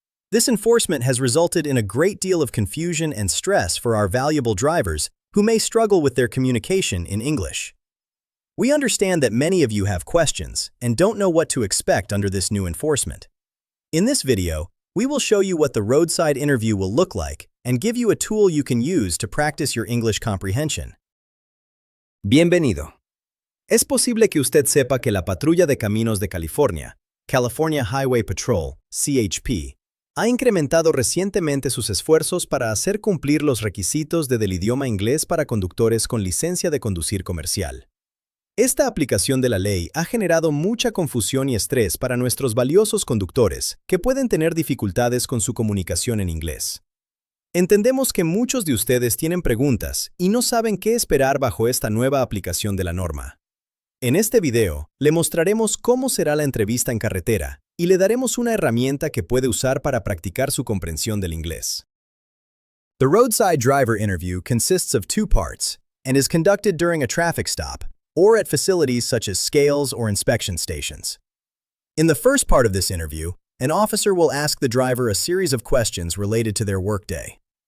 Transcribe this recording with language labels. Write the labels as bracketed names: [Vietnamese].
[English] This enforcement has resulted in a great deal of confusion and stress for our valuable drivers who may struggle with their communication in English. We understand that many of you have questions and don't know what to expect under this new enforcement. In this video, we will show you what the roadside interview will look like and give you a tool you can use to practice your English comprehension. [Spanish] Bienvenido. Es posible que usted sepa que la Patrulla de Caminos de California, California Highway Patrol, CHP, ha incrementado recientemente sus esfuerzos para hacer cumplir los requisitos del idioma inglés para conductores con licencia de conducir comercial. Esta aplicación de la ley ha generado mucha confusión y estrés para nuestros valiosos conductores que pueden tener dificultades con su comunicación en inglés. Entendemos que muchos de ustedes tienen preguntas y no saben qué esperar bajo esta nueva aplicación de la norma. En este video, le mostraremos cómo será la entrevista en carretera y le daremos una herramienta que puede usar para practicar su comprensión del inglés. [English] The roadside driver interview consists of two parts and is conducted during a traffic stop or at facilities such as scales or inspection stations. In the first part of this interview, an officer will ask the driver a series of questions related to their workday.